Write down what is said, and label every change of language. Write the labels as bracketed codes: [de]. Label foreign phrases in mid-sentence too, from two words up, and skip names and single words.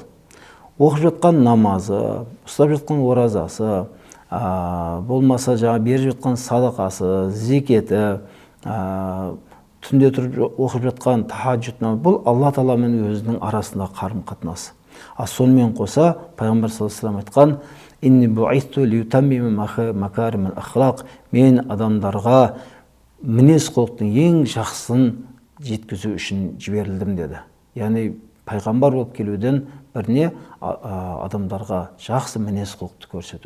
[kk] Оқып жатқан намазы, ұстап жатқан оразасы, болмаса беріп жатқан садақасы, зекеті, түнде тұрып оқып жатқан тахаджуд намазы, бұл Алла Тағаламен өзінің арасында қарым-қатынасы. Сонымен қоса, пайғамбар [ar] صلى الله عليه وسلم [kk] айтқан: [ar] «إني بعثت لأتمم مكارم الأخلاق». [kk] Мен адамдарға мінез құлықтың ең жақсысын жеткізу үшін жіберілдім деді. Яғни пайғамбар болып келуден біріне адамдарға жақсы мінез құлықты көрсету.